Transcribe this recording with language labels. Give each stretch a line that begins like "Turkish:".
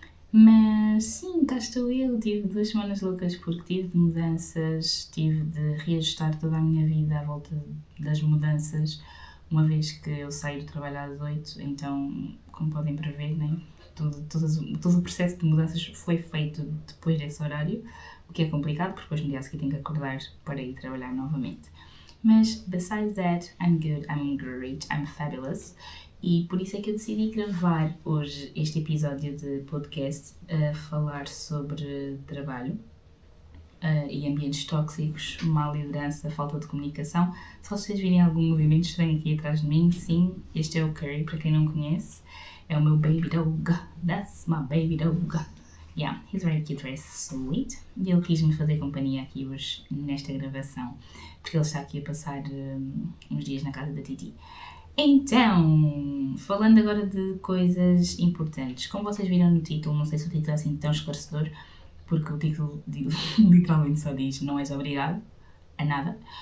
Portuguese: Mas sim, cá estou eu, tive 2 semanas loucas porque tive de mudanças, tive de reajustar toda a minha vida à volta das mudanças, uma vez que eu saio do trabalho às 8, então, como podem prever, né, todo o processo de mudanças foi feito depois desse horário, o que é complicado, porque depois no dia a seguir tenho que acordar para ir trabalhar novamente.
English: Mas, besides that, I'm good, I'm great, I'm fabulous.
Portuguese: E por isso é que eu decidi gravar hoje este episódio de podcast a falar sobre trabalho e ambientes tóxicos, má liderança, falta de comunicação. Se vocês virem algum movimento estranho aqui atrás de mim, sim, este é o Curry, para quem não conhece. É o meu
English: baby dog. That's my baby dog. Yeah, he's very cute, very sweet.
Portuguese: E ele quis-me fazer companhia aqui hoje nesta gravação, porque ele está aqui a passar uns dias na casa da Titi. Então, falando agora de coisas importantes. Como vocês viram no título, não sei se o título é assim tão esclarecedor, porque o título literalmente só diz não és obrigado a nada.